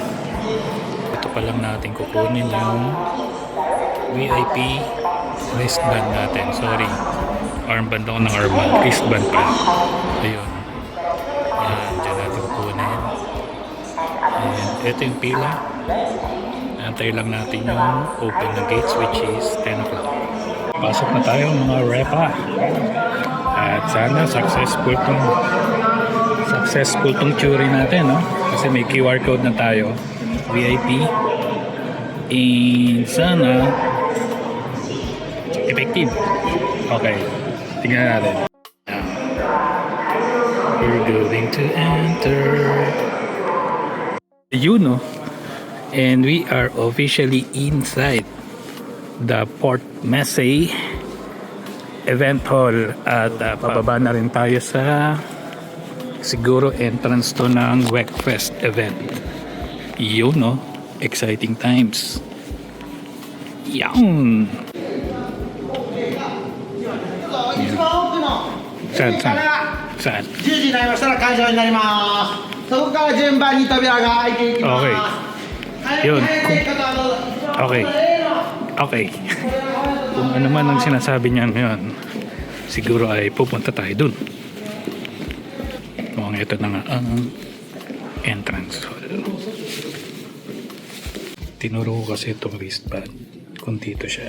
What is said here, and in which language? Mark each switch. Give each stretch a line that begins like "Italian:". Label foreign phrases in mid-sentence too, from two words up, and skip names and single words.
Filipino: Ito pa lang natin kukunin yung VIP wristband natin. Sorry, armband ako ng armband. Wristband pa. Ayun. Yan, dyan natin kukunin. And ito yung pila. Antay lang natin yung open ng gates
English: which is 10 o'clock.
Filipino: Pasok na tayo mga repa. At sana successful tong tour natin, no? Kasi may QR code na tayo. VIP. And sana effective. Okay. Tingnan natin.
English: We're going to enter. You know. And we are officially inside the Port Messi event hall.
Filipino: At pababa na rin tayo sa siguro entrance to ng Wreckfest event. Yun, no?
English: Exciting times.
Filipino: Yan. Saan?
Japanese: 10 時になりましたら会場になります。そこから順番に扉が開いていきます。
Filipino: Okay. Yun. Okay. Okay. Kung ano man ang sinasabi niya ngayon, siguro ay pupunta tayo dun. Mukhang ito na nga ang entrance hall. Tinuro ko kasi itong wristband kung dito siya.